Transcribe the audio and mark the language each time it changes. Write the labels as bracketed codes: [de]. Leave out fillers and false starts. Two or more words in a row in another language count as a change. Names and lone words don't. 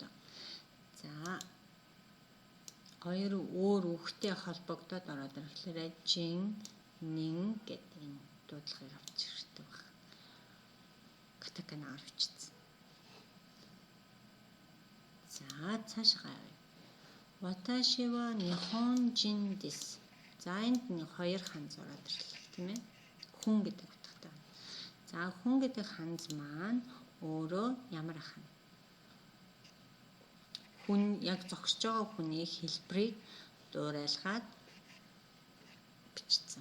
[mn] За хоёр өөр үгтэй холбогдоод ороод ирэхлээр жин, нин гэдэг энэ дуудлагыг авч ирдэг баг. Катаканаар бичсэн. За цаашгаа явъя. [ja] 私は日本人です. [mn] За энд нэг хоёр ханз ороод ирлээ тийм ээ. Хүн гэдэг утгатай. За хүн гэдэг ханз маань өөрөө ямар ах вэ? Хүн яг зогсож байгаа хүний хэлбэрийг дуурайлгаад бичсэн.